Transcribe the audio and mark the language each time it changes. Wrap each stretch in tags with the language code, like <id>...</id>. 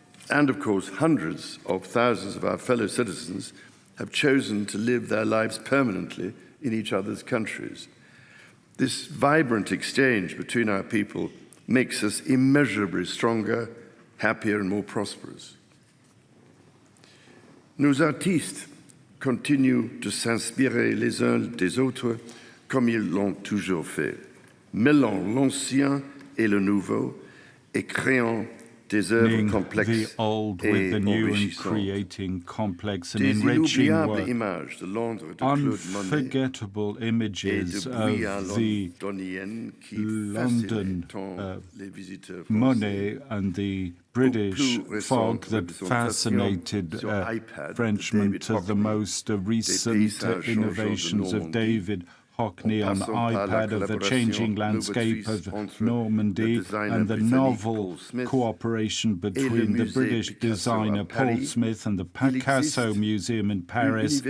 <en>And of course, hundreds of thousands of our fellow citizens have chosen to live their lives permanently in each other's countries. This vibrant exchange between our people makes us immeasurably stronger, happier, and more prosperous.</en> <fr>Nos artistes continuent de s'inspirer les uns des autres comme ils l'ont toujours fait, mêlant l'ancien et le nouveau et créant</fr> <en>the old with the new and creating complex and enriching work. Unforgettable images of the London Monet and the British fog that fascinated Frenchmen to the most recent innovations of David Hockney on iPad, of the changing landscape of Normandy, and the novel cooperation between the British designer Paul Smith and the Picasso Museum in Paris.</en>